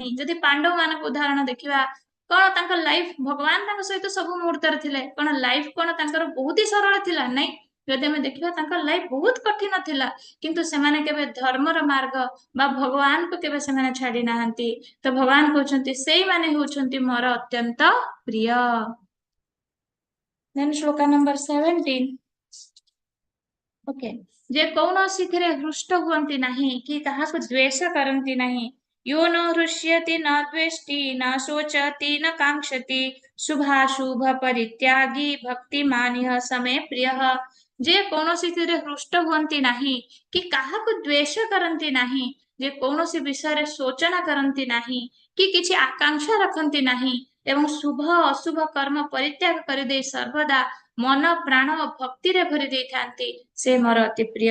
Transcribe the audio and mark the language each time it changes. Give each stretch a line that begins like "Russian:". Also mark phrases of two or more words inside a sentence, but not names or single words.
Odia: ଯଦି ପାଣ୍ଡବ ମାନଙ୍କ ଉଦାହରଣ ଦେଖିବା କଣ ତାଙ୍କ ଲାଇଫ ଭଗବାନ ତାଙ୍କ ସହିତ ସବୁ ମୁହୂର୍ତ୍ତରେ ଥିଲେ କଣ ଲାଇଫ କଣ ତାଙ୍କର ବହୁତ ହି ସରଳ ଥିଲା ନାଇଁ ଯଦି ଆମେ ଦେଖିବା ତାଙ୍କ ଲାଇଫ ବହୁତ କଠିନ ଥିଲା, କିନ୍ତୁ ସେମାନେ କେବେ ଧର୍ମର ମାର୍ଗ ବା ଭଗବାନଙ୍କୁ କେବେ ସେମାନେ ଛାଡି ନାହାନ୍ତି। ତ ଭଗବାନ କହୁଛନ୍ତି ସେଇମାନେ ହେଉଛନ୍ତି ମୋର ଅତ୍ୟନ୍ତ ପ୍ରିୟ। ଦେନ୍ ଶ୍ଲୋକା ନମ୍ବର 17। ଓକେ, ଯେ କୌଣସିଥିରେ ହୃଷ୍ଟ ହୁଅନ୍ତି ନାହିଁ କି କାହାକୁ ଦ୍ವೇଷ କରନ୍ତି ନାହିଁ।
Sanskrit: यो न हृष्यति न द्वेष्टि न शोचति न कांक्षति शुभाशुभ परित्यागी भक्तिमानिह समे प्रियः।
Odia: जे କୌଣସିଥିରେ ହୃଷ୍ଟ ହୁଅନ୍ତି ନାହିଁ କି କାହାକୁ ଦ୍ವೇଷ କରନ୍ତି ନାହିଁ, ଯେ କୌଣସି ବିଷୟରେ ଶୋଚନା କରନ୍ତି ନାହିଁ କି କିଛି ଆକାଂକ୍ଷା ରଖନ୍ତି ନାହିଁ ଏବଂ ଶୁଭ ଅଶୁଭ କର୍ମ ପରିତ୍ୟାଗ କରିଦେଇ ସର୍ବଦା ମନ ପ୍ରାଣ ଭକ୍ତିରେ ଭରି ଦେଇଥାନ୍ତି, ସେ ମୋର ଅତି ପ୍ରିୟ।